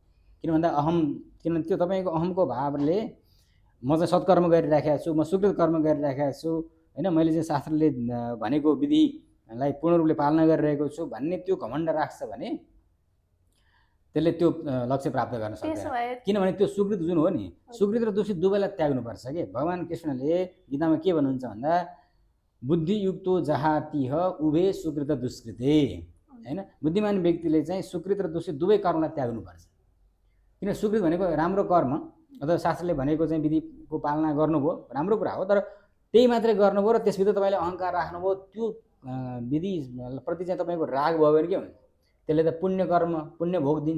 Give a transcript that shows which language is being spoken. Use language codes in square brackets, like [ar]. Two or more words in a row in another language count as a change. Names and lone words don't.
[ne] किन भन्दा किनभने त्यो तपाईँको अहमको भावले म चाहिँ सत्कर्म गरिराखेको छु, म सुकृत कर्म गरिराखेको छु होइन, मैले चाहिँ शास्त्रले भनेको विधिलाई पूर्ण रूपले पालना गरिरहेको छु भन्ने त्यो घमण्ड राख्छ भने त्यसले त्यो लक्ष्य प्राप्त गर्न सक्दैन। किनभने त्यो सुकृत जुन हो नि, सुकृत र दूषित दुवैलाई त्याग्नुपर्छ कि। भगवान् कृष्णले गीतामा के भन्नुहुन्छ भन्दा [sa] बुद्धियुक्तो जहातिह उभे सुकृत दुष्कृते [ne] होइन। बुद्धिमान व्यक्तिले चाहिँ सुकृत र दूषित दुवै कर्मलाई त्याग्नुपर्छ। किन सुकृत भनेको राम्रो कर्म अथवा शास्त्रले भनेको चाहिँ विधिको पालना गर्नुभयो राम्रो कुरा हो, तर त्यही मात्रै गर्नुभयो र त्यसभित्र तपाईँले अहङ्कार राख्नुभयो, त्यो विधिप्रति चाहिँ तपाईँको राग भयो भने के हुन्छ, त्यसले त पुण्य कर्म पुण्य भोग दिन्छ।